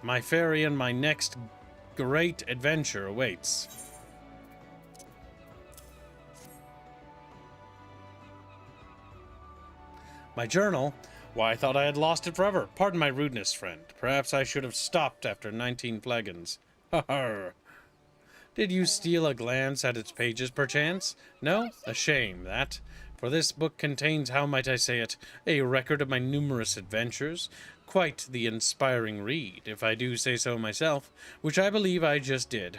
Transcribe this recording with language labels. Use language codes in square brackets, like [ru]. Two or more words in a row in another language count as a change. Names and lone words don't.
[en] My ferry and my next great adventure awaits. My journal? Why, I thought I had lost it forever. Pardon my rudeness, friend. Perhaps I should have stopped after 19 flagons. Ha ha. Did you steal a glance at its pages, perchance? No? A shame, that. For this book contains, how might I say it, a record of my numerous adventures. Quite the inspiring read, if I do say so myself, which I believe I just did.